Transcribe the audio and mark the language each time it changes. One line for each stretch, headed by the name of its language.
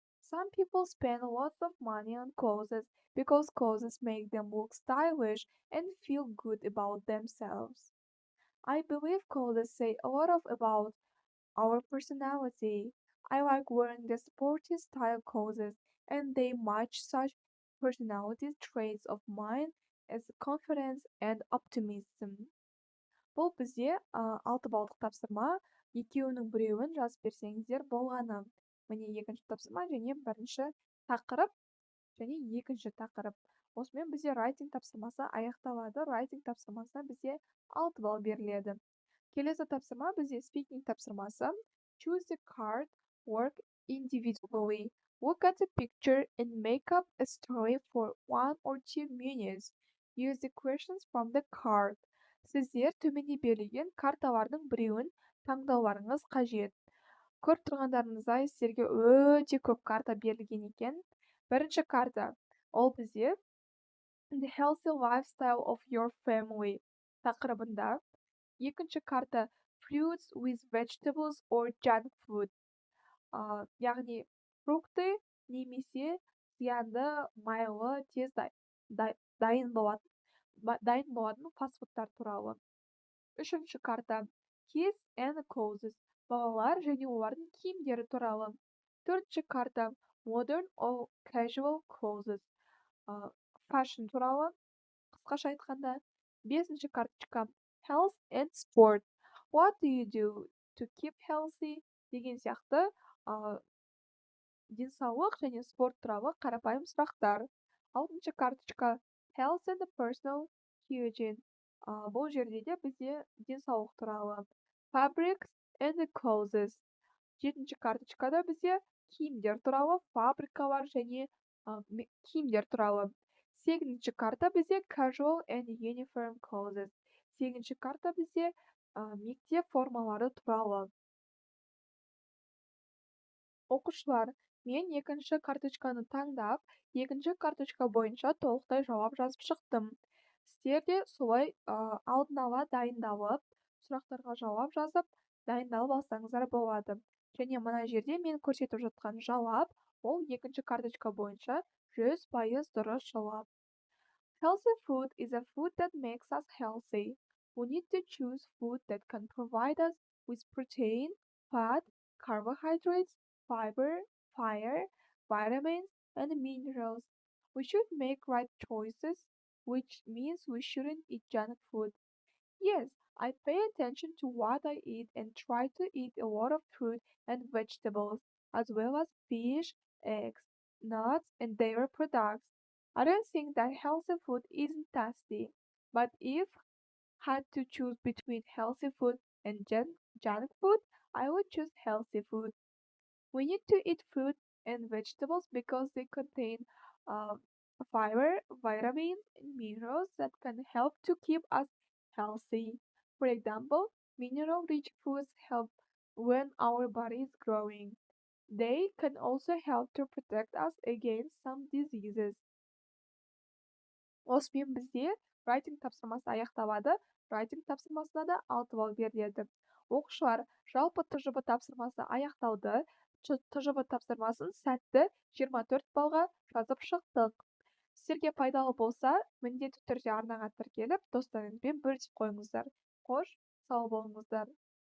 English: Some people spend lots of money on clothes because clothes make them look stylish and feel good about themselves. I believe clothes say a lot about our personality. I like wearing the sporty style clothes and they match such personality traits of mine as confidence and optimism.
Kazakh: Бұл бізде 6 балдық тапсырма, екеуінің біреуін жазып берсеңіздер болғаны. Міне екінші тапсырма және бірінші тақырып және екінші тақырып. Осымен бізде writing тапсырмасы аяқталады. Writing тапсырмасына бізде 6 балл беріледі. Келесі тапсырма бізде speaking тапсырмасы.
English: Choose the card, work individually. Look at the picture and make up a story for 1 or 2 minutes. Use the questions from the card.
Kazakh: Сіздер төменде берілген карталардың біреуін таңдауларыңыз қажет. Көріп тұрғандарыңыздай сіздерге өте көп карта берілген екен. Бірінші карта ол бізде The Healthy Lifestyle of Your Family тақырыбында. Екінші карта Fruits with Vegetables or Junk Food. Яғни фрукты немесе зиянды, майлы, тез дайын болатын дайын болатын фастфудтар туралы. Үшінші карта Kids and Clothes балалар және олардың киімдері туралы. Төртінші карта Modern or Casual Clothes fashion туралы, қысқаша айтқанда. Бесінші карточка Health and Sport
English: What do you do to keep healthy
Kazakh: деген сияқты денсаулық және спорт туралы қарапайым сұрақтар. Алтыншы карточка Health and Personal Hygiene бұл жерде де бізде денсаулық туралы.
English: Fabrics and Clothes.
Kazakh: Жетінші карточкада бізде киімдер туралы, фабрикалар және киімдер туралы. Сегізінші карта бізде Casual and Uniform Clothes. Сегізінші карта бізде мектеп формалары туралы. Оқушылар, мен екінші карточканы таңдап, екінші карточка бойынша толықтай жауап жазып шықтым. Сіздер де солай алдын ала дайындалып, сұрақтарға жауап жазып, дайындалып алсаңыздар болады. Және мына жерде мен көрсетіп жатқан жауап, ол екінші карточка бойынша 100% дұрыс жауап.
English: Healthy food is a food that makes us healthy. We need to choose food that can provide us with protein, fat, carbohydrates, fiber, vitamins, and minerals. We should make right choices, which means we shouldn't eat junk food. Yes, I pay attention to what I eat and try to eat a lot of fruit and vegetables, as well as fish, eggs, nuts, and dairy products. I don't think that healthy food isn't tasty, but if had to choose between healthy food and junk food, I would choose healthy food. We need to eat fruit and vegetables because they contain uh, fiber, vitamins, and minerals that can help to keep us healthy. For example, mineral-rich foods help when our body is growing. They can also help to protect us against some diseases.
Kazakh: Осымен бізде writing тапсырмасы аяқталады. Writing тапсырмасына да 6 балл беріледі. Оқушылар, жалпы ТЖБ тапсырмасы аяқталды. ТЖБ тапсырмасын сәтті 24 балға жазып шықтық. Сіздерге пайдалы болса, міндетті түрде арнаға тіркеліп, достарыңызбен бөлісіп қойыңыздар. Қош, сау болыңыздар.